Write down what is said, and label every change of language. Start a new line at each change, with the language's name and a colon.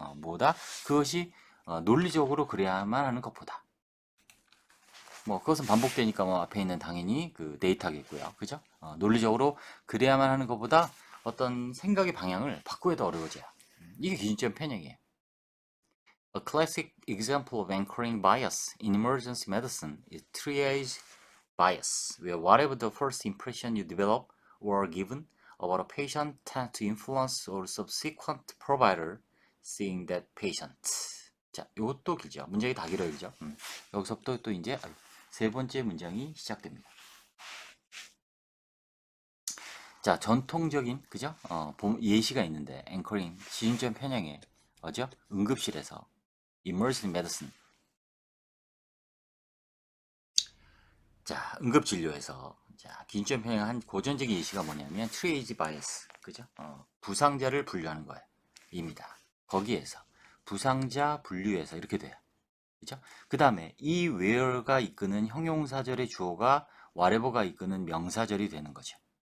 Korean: 뭐다 그것이 논리적으로 그래야만 하는 것보다 뭐 그것은 반복되니까 뭐 앞에 있는 당연히 그 데이터겠고요. 그죠? 논리적으로 그래야만 하는 것보다 어떤 생각의 방향을 바꾸기가 더 어려워져요. 이게 기준점 편향이에요.
English: A classic example of anchoring bias in emergency medicine is triage bias, where whatever the first impression you develop or are given about a patient tends to influence or subsequent provider seeing that patient.
Korean: 자, 이것도 길죠. 문장이 다 길어요, 그죠? 여기서부터 또 이제 세 번째 문장이 시작됩니다. 자, 전통적인 그죠? 예시가 있는데 앵커링 지진점 편향에 어죠? 응급실에서
English: emergency medicine.
Korean: 자, 응급진료에서 자, 기준점 편향 한 고전적인 예시가 뭐냐면 트리에이지 바이어스. 그죠? 부상자를 분류하는 거예요. 입니다. 거기에서 부상자 분류에서 이렇게 돼요. 그죠? 그 다음에 이 where가 이끄는 형용사절의 주어가 whatever가 이끄는 명사절이 되는 거죠.